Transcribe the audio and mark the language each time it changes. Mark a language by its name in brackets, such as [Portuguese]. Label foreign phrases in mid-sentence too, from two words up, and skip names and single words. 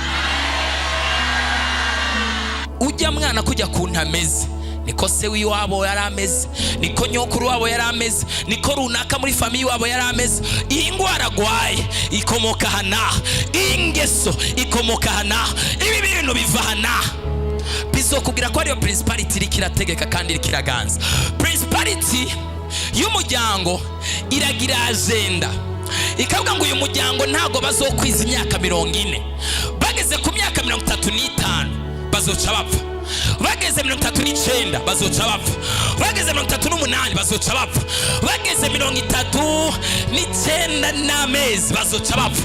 [Rundi] Ujya mwana kujya kuntameze, niko se w'iwabo yarameze, niko nyokuru wabo yarameze, niko runaka muri famiye wabo yarameze. Iyi ngwara gwaye ikomoka hana, ingeso ikomoka hana, ibi bintu biva hana. ndakubwira ko ariyo principality iri kirategeka kandi iri kiraganza. Principality y'umuryango iragira agenda, ikavuga ngo uyu muryango ntago bazokwiza imyaka 40. Bageze ku myaka 35 bazoca bapfa, bageze 39 bazoca bapfa, bageze 38 bazoca bapfa, bageze 39 n'amezi bazoca bapfa.